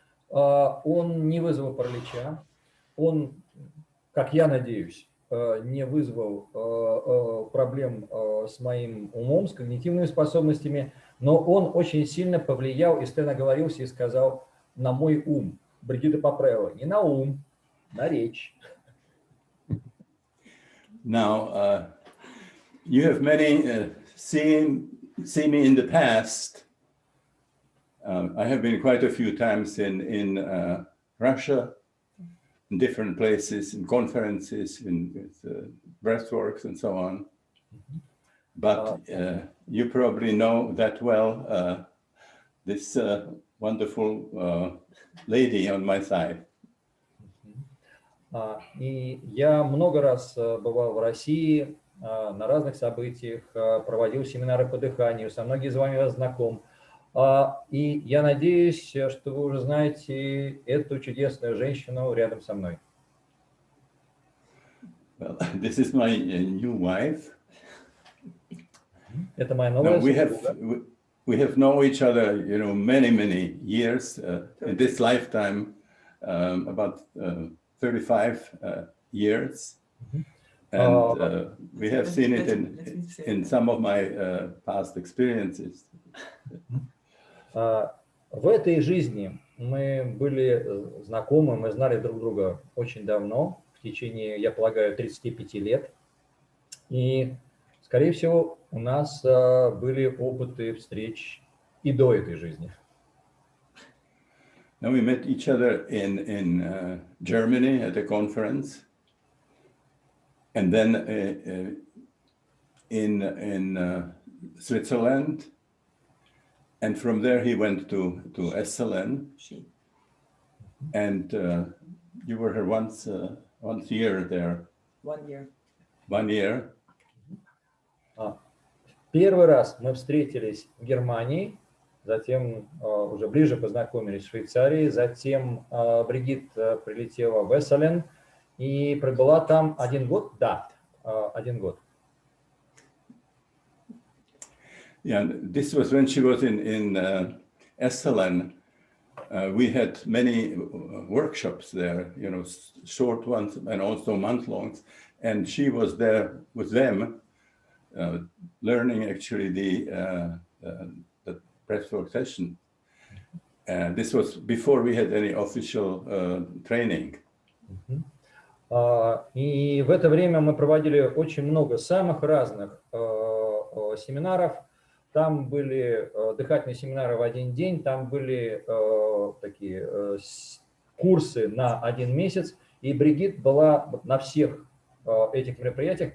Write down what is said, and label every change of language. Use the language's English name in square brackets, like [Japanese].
[Russian] Он не вызвал паралича. Он, как я надеюсь, не вызвал проблем с моим умом, с когнитивными способностями, но он очень сильно повлиял, и Стэн оговорился и сказал, на мой ум. Бригитта поправила, не на ум, на речь. [English] Now, you have many seen me in the past. I have been quite a few times in Russia, in different places, in conferences, in breathworks and so on. But you probably know that well, this wonderful lady on my side. [Russian] И я много раз бывал в России на разных событиях, проводил семинары по дыханию, со многими из вами знаком. И я надеюсь, что вы уже знаете эту чудесную женщину рядом со мной. [English] Well, this is my new wife. [Russian] Это моя новая супруга. [English] We have known each other, you know, many years in this lifetime, about 35 years. And we have seen it in some of my past experiences. [Russian] В этой жизни мы были знакомы, мы знали друг друга очень давно, в течение, я полагаю, 35 лет. И, скорее всего, у нас были опыты встреч и до этой жизни. [English] Now we met each other in Germany at a conference, and then in Switzerland, and from there he went to Esselen, and you were here once a year there. 1 year. 1 year. [Russian] Первый раз мы встретились в Германии, затем уже ближе познакомились в Швейцарии, затем Бригит прилетела в Эсселен и пробыла там 1 год. Да, 1 год. [English] Yeah, this was when she was in Esselen. We had many workshops there, you know, short ones and also month-longs, and she was there with them, learning actually the breathwork session. And this was before we had any official training. [Russian] И в это время мы проводили очень много самых разных семинаров. Там были дыхательные семинары в 1 день, там были такие курсы на 1 месяц. И Бригит была на всех этих мероприятиях.